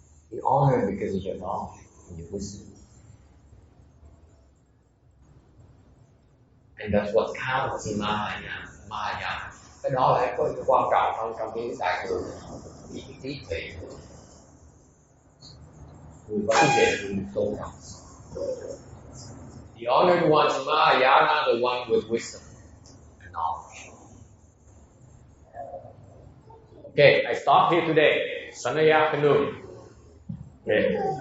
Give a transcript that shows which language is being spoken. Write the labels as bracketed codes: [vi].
[en] You're honored because of your knowledge and your wisdom. And that's what counts in Maya. [vi] Cái đó là cái quan trọng hơn trong cái đại thừa, cái trí tuệ. Người có trí tuệ thì tôn trọng. [en] The honored ones in Maya are the one with wisdom and knowledge. Okay, I stop here today. Sunday afternoon. Okay.